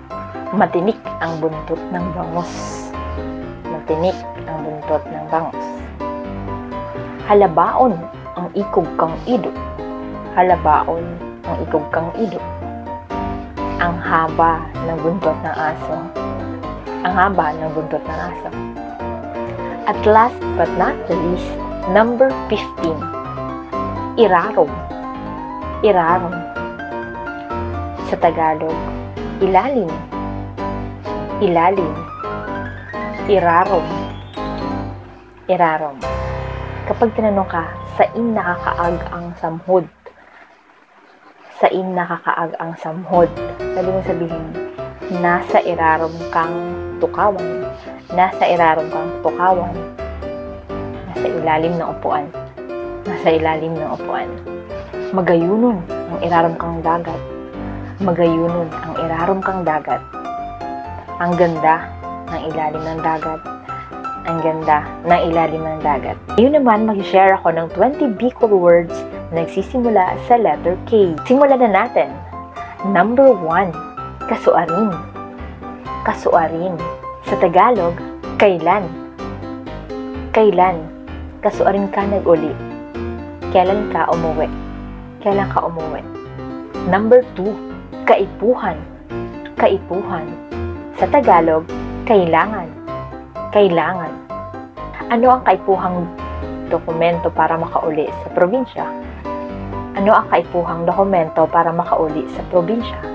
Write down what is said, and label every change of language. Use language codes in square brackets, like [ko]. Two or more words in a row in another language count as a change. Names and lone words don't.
[tl] Matinik ang buntot ng bangus. Matinik ang buntot ng bangus. [bik] Halabaon ang ikog kang ido. Halabaon ang ikog kang ido. [tl] Ang haba ng buntot ng aso. Ang haba ng buntot ng aso. [en] At last but not the least, number 15. [bik] Irarom. Irarom. [tl] Sa Tagalog, ilalim. Ilalim. Irarom. [bik] Irarom. [tl] Kapag tinanong ka, [bik] saan nakakaag ang samhod? Saan nakakaag ang samhod? [tl] Sabi mo sabihin, nasa [bik] irarom kang tukawan. Nasa irarom kang tukawan. [tl] Nasa ilalim ng upuan. Nasa ilalim ng upuan. [bik] Magayunon ang irarom kang dagat. Magayunon ang irarom kang dagat. [tl] Ang ganda ng ilalim ng dagat. Ang ganda ng ilalim ng dagat. Ngayon naman, mag-share ako ng 20 Bicol words na nagsisimula sa letter K. Simulan na natin. Number 1, kasuarin. Kasuarin. Sa Tagalog, kailan. [bik] Kailan. Kasuarin ka nag-uli. [tl] Kailan ka umuwi. Kailan ka umuwi. Number 2, kaipuhan. Kaipuhan. Sa Tagalog, kailangan. Kailangan. [bik] Ano ang kaipuhang dokumento para makauli sa probinsya? Ano ang kaipuhang dokumento para makauli sa probinsya?